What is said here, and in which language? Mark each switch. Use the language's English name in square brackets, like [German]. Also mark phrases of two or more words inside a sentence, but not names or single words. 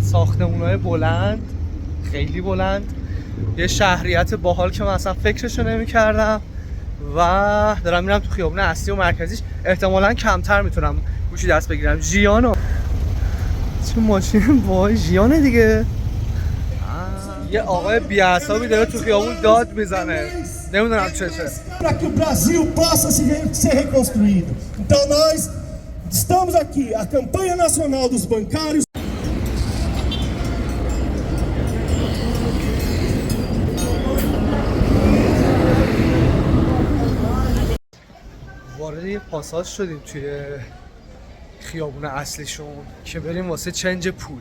[Persian] ساختمون‌های بلند، خیلی بلند، یه شهریت باحال که من اصلا فکرشو نمی‌کردم و دارم میرم تو خیابون اصلی و مرکزیش. احتمالاً کمتر میتونم گوشی دست بگیرم. ژیانو چون ماشین وای ژیانه دیگه. یه آقای بی‌عصابی داره تو خیابون داد میزنه، نمیدونم چشه. [Portuguese] Para que o Brasil possa ser reconstruído. Então nós estamos aqui, a campanha nacional dos bancários. [Persian] وارد یه پاساژ شدیم توی خیابون اصلیشون که بریم واسه چنج پول.